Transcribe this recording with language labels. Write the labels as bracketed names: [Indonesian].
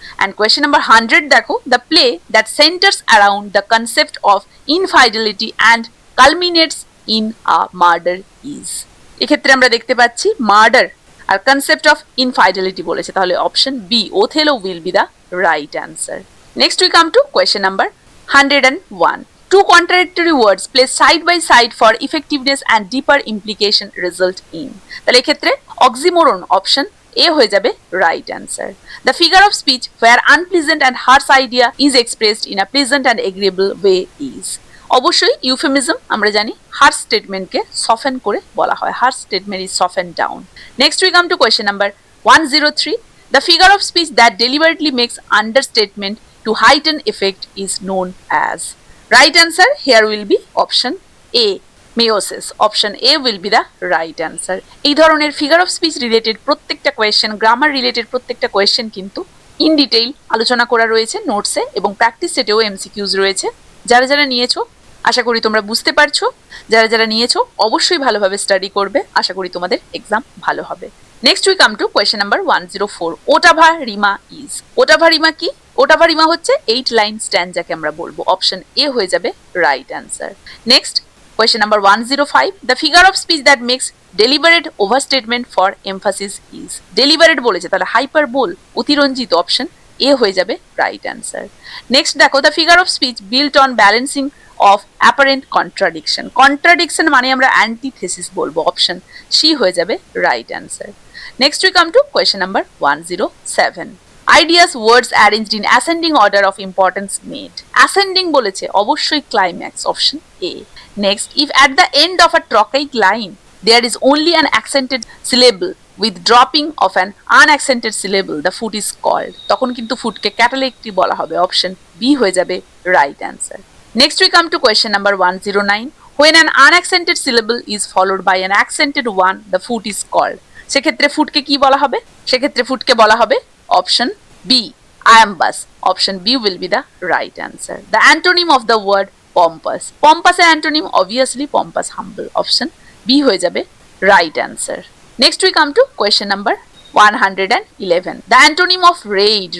[English] And question number 100 দেখো। The play that centers around the concept of infidelity and culminates in a murder is. [Bangla] এক্ষেত্রে আমরা দেখতে পাচ্ছি murder [English] আর concept of infidelity বলেছে, তাহলে option B Othello will be the right answer. Next we come to question number 101. Two contradictory words placed side by side for effectiveness and deeper implication result in. [Bangla] তাহলে এক্ষেত্রে oxymoron option A হয়ে যাবে right answer. [English] The figure of speech where unpleasant and harsh idea is expressed in a pleasant and agreeable way is. [Bangla] অবশ্যই euphemism আমরা জানি হার্শ স্টেটমেন্টকে সফেন করে বলা হয়, [English] Harsh statement is soften down. Next we come to question number 103. The figure of speech that deliberately makes understatement to heighten effect is known as. Right answer here will be option A, meiosis. Option A will be the right answer. [Bangla] এই ধরনের figure of speech related প্রত্যেকটা question, grammar related প্রত্যেকটা question কিন্তু in detail আলোচনা করা রয়েছে নোটসে, এবং practice সেটেও MCQs রয়েছে। যারা যারা নিয়েছো আশা করি তোমরা বুঝতে পারছো, যারা যারা নিয়েছো অবশ্যই ভালোভাবে স্টাডি করবে, আশা করি তোমাদের এক্সাম ভালো হবে। [English] Next we come to question number 104. Ottava rima is. Ottava rima কি? [Bangla] ওটাভা রিমা হচ্ছে 8 লাইন স্ট্যান্ডাকে আমরা বলবো, অপশন এ হয়ে যাবে right answer. [English] Next question number 105. The figure of speech that makes deliberate overstatement for emphasis is. [Bangla] Deliberate বলেছে, তাহলে হাইপারবোল, অতিরঞ্জিত, অপশন এ হয়ে যাবে রাইট অ্যান্সার। [English] Next দেখো, the figure of speech built on balancing of apparent contradiction. [Bangla] Contradiction মানে আমরা antithesis বলবো, option C হয়ে যাবে right answer. [English] Next we come to question number 107. Ideas words arranged in ascending order of importance made. Ascending বলেছে, অবশ্যই climax, option A. Next, if at the end of a trochaic line there is only an accented syllable with dropping of an unaccented syllable, the foot is called. [Bangla] তখন কিন্তু ফুটকে ক্যাটালেক্টি বলা হবে, option B হয়ে যাবে right answer. [English] Next we come to question number 109. When an unaccented syllable is followed by an accented one, the foot is called. [Bangla] সেক্ষেত্রে ফুটকে কি বলা হবে? সেক্ষেত্রে ফুটকে বলা হবে option B আয়াম্বাস। [English] Option B will be the right answer. The antonym of the word pompous. [Bangla] পম্পাসের antonym obviously পম্পাস humble, option B হয়ে যাবে right answer. [English] Next we come to question number 111. The antonym of raid.